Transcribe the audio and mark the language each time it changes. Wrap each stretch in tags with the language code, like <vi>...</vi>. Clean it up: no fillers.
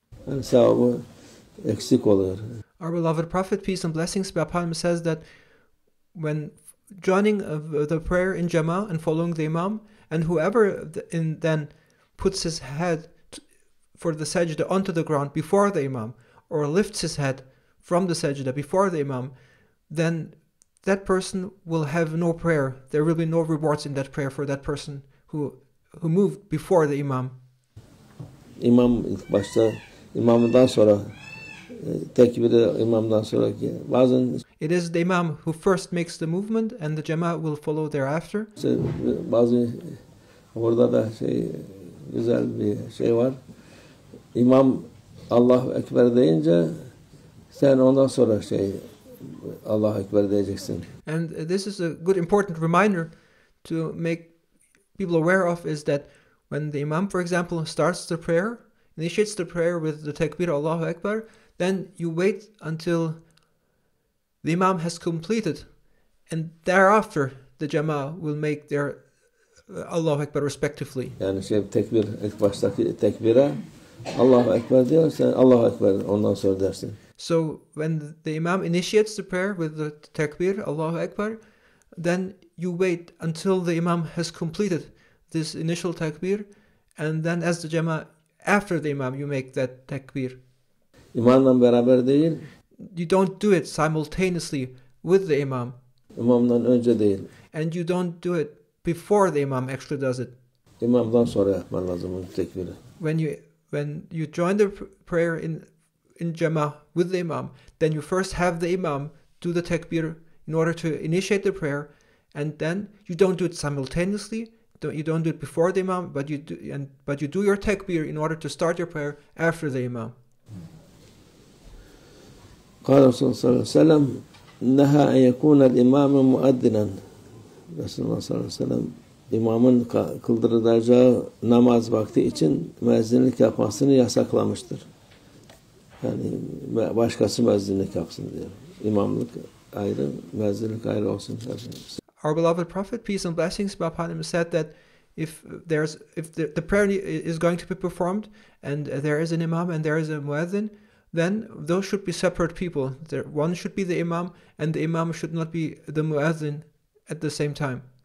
<tr>Yani sevabı eksik oluyor.</tr> <en>Our beloved Prophet, peace and blessings be upon him, says that when joining the prayer in Jama'ah and following the Imam, and whoever then puts his head for the sajda onto the ground before the Imam, or lifts his head from the sajda before the Imam, then that person will have no prayer. There will be no rewards in that prayer for that person who moved before the Imam.</en> <tr>İmam ilk başta, imamdan sonra tekbiri imamdan sonraki bazen</tr> <en>It is the Imam who first makes the movement and the Jama'ah will follow thereafter.</en> <tr>bazı burada da güzel bir şey var. İmam Allahu Ekber deyince sen ondan sonra Allahu Ekber diyeceksin.</tr> <en>And this is a good important reminder to make people aware of, is that when the Imam, for example, starts the prayer, initiates the prayer with the takbir Allahu Akbar, then you wait until the Imam has completed, and thereafter the Jama'ah will make their Allahu Akbar respectively.</en> <tr>Yani tekbir, ilk baştaki tekbire Allahu Ekber diyor, sen Allahu Ekber ondan sonra dersin.</tr> <en>So when the Imam initiates the prayer with the takbir Allahu Akbar, then you wait until the Imam has completed this initial takbir, and then as the Jama'ah, after the Imam, you make that takbir.</en> <tr>İmamla beraber değil.</tr> <en>You don't do it simultaneously with the Imam.</en> <tr>İmamdan önce değil.</tr> <en>And you don't do it before the Imam actually does it.</en> <tr>İmamdan sonra yapman lazım bu tekbiri.</tr> <en>When you join the prayer in Jama'ah with the Imam, then you first have the Imam do the takbir in order to initiate the prayer, and then you don't do it simultaneously. You don't do it before the Imam, but you do your takbir in order to start your prayer after the Imam.</en> <ar>قال رسول الله صلى الله عليه وسلم نهى أن يكون الإمام مؤذنا.</ar> <tr>Resulullah sallallahu aleyhi ve sellem imamın kıldıracağı namaz vakti için müezzinlik yapmasını yasaklamıştır. Yani başkası müezzinlik yapsın diyor. İmamlık ayrı, müezzinlik ayrı olsun.</tr> <en>Our beloved Prophet, peace and blessings be upon him, said that if the prayer is going to be performed and there is an Imam and there is a muezzin, then those should be separate people. One should be the Imam, and the Imam should not be the muezzin at the same time.</en>